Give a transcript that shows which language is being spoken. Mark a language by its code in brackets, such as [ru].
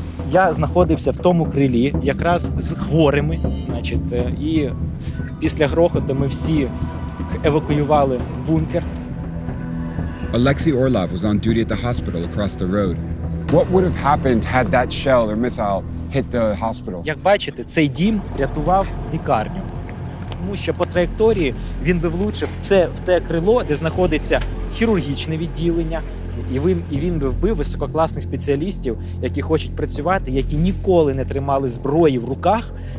[uk] Я знаходився в тому крилі якраз з хворими, і після грохоту ми всі евакуювали в бункер. [en] Alexei Orlov was on duty at the hospital across the road. What would have happened had that shell or missile hit the hospital? [uk] Як бачите, цей дім рятував лікарню. Тому що по траєкторії він би влучив в те крило, де знаходиться хірургічне відділення, і він би вбив висококласних спеціалістів, які хочуть працювати, які ніколи не тримали зброї в руках.